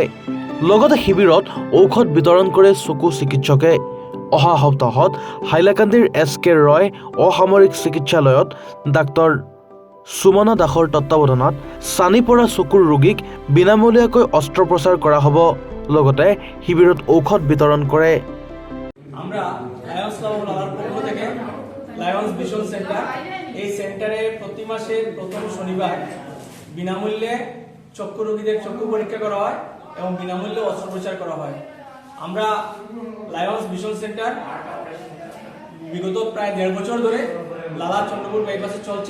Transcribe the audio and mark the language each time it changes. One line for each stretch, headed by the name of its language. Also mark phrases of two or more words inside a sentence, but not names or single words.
Assamese: লগতে শিবিৰত ঔষধ বিতৰণ কৰে চকু চিকিৎসকে। অহা সপ্তাহত হাইলাকান্দিৰ SK ৰয় অসামৰিক চিকিৎসালয়ত ডাক্তৰ সুমনা দাসৰ তত্ত্বাৱধানত চানি পৰা চকুৰ ৰোগীক বিনামূলীয়াকৈ অস্ত্ৰোপচাৰ কৰা হ'ব। লগতে শিবিৰত ঔষধ বিতৰণ কৰে।
Bangla: আমরা লায়ন্স ক্লাব লালার পক্ষ থেকে লায়ন্স ভিশন সেন্টার এই সেন্টারে প্রতি মাসের প্রথম শনিবার বিনামূল্যে চক্ষু রোগীদের চক্ষু পরীক্ষা করা হয় এবং বিনামূল্যে অস্ত্রোপচার করা হয়। আমরা লায়ন্স ভিশন সেন্টার বিগত প্রায় 1.5 বছর ধরে লালা চন্দ্রপুর বাইপাসে চলছে।